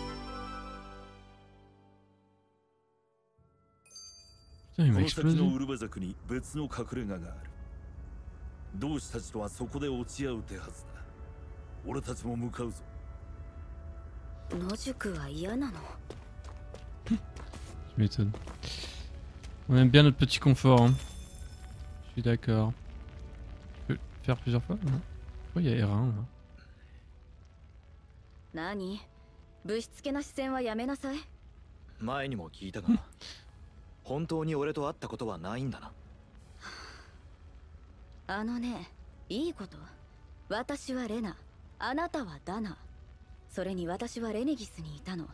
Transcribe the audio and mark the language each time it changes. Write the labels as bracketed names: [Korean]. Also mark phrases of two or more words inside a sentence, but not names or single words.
[French] Putain, il m'a [Japanese] この先 [French] explosé. [Japanese] のウルバザクに別の隠れ家がある。同志たちとはそこで落ち合う手はずだ。俺たちも向かうぞ。野宿は嫌なの？ [French] Tu m'étonnes. On aime bien notre petit confort. Hein. Je suis d'accord. Tu peux le faire plusieurs fois? Non. Pourquoi il y a R1 là? [Japanese] 何ぶしつけな視線はやめなさい。前にも聞いたが本当に俺と会ったことはないんだな。あのね、いいこと。私はレナ、あなたはダナ。それに私はレネギスにいたの。